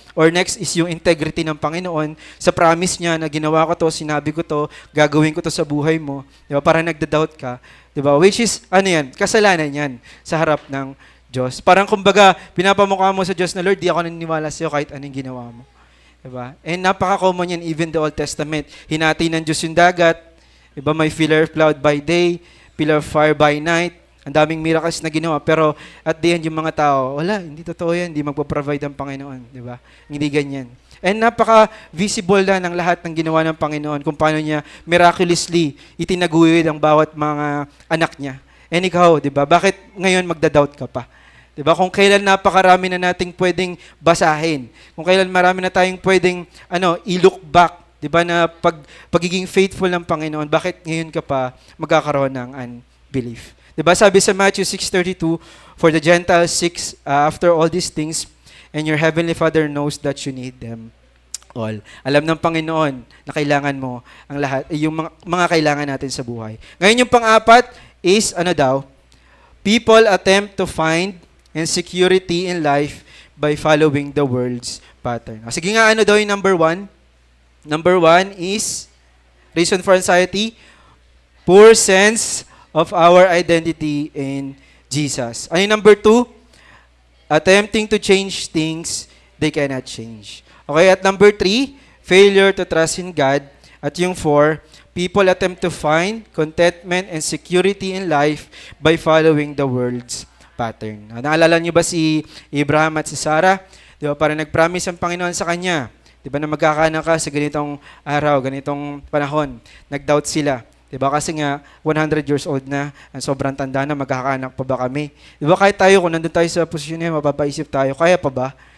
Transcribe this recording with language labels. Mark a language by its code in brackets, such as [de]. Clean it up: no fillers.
[tl] Or next is yung integrity ng Panginoon sa promise niya na ginawa ko to, sinabi ko to, gagawin ko to sa buhay mo. Di ba? Parang nagda-doubt ka. Di ba? Which is, kasalanan yan sa harap ng Diyos. Parang kumbaga, pinapamukha mo sa Diyos na, Lord, di ako naniniwala sa'yo kahit anong ginawa mo. Di ba? And napaka-common yan, even the Old Testament. Hinati ng Diyos yung dagat. Diba, may [en] pillar of cloud by day, pillar of fire by night. [tl] Ang daming miracles na ginawa. Pero at the end, yung mga tao, wala, hindi totoo yan. Hindi magpo-provide ang Panginoon. Diba? Hindi ganyan. And napaka-visible na ng lahat ng ginawa ng Panginoon kung paano niya miraculously itinaguyod ang bawat mga anak niya. And ikaw, diba, bakit ngayon magda-doubt ka pa? Diba? Kung kailan napakarami na nating pwedeng basahin. Kung kailan marami na tayong pwedeng i-look back. 'Di ba na pagiging faithful ng Panginoon, bakit ngayon ka pa magkakaroon ng unbelief? 'Di ba sabi sa [en] Matthew 6:32, for the Gentiles seek after all these things, and your heavenly Father knows that you need them all. [tl] Alam ng Panginoon na kailangan mo ang lahat, yung mga kailangan natin sa buhay. Ngayon yung pang-apat [en] is people attempt to find insecurity in life by following the world's pattern. [tl] Sige nga, daw yung [en] number 1? Number 1 is, reason for anxiety, poor sense of our identity in Jesus. [tl] Ano yung number 2? [en] Attempting to change things they cannot change. Okay, [tl] at number 3, [en] failure to trust in God. [tl] At yung 4, [en] people attempt to find contentment and security in life by following the world's pattern. [tl] Naalala niyo ba si Abraham at si Sarah? Di ba, parang nag-promise ang Panginoon sa kanya. Di ba na magkakaanak ka sa ganitong araw, ganitong panahon. Nag-doubt sila. Di ba kasi nga 100 years old na, ang sobrang tanda na, magkakaanak pa ba kami? Di ba kahit tayo, kung nandun tayo sa posisyon niya, mapapaisip tayo, kaya pa ba?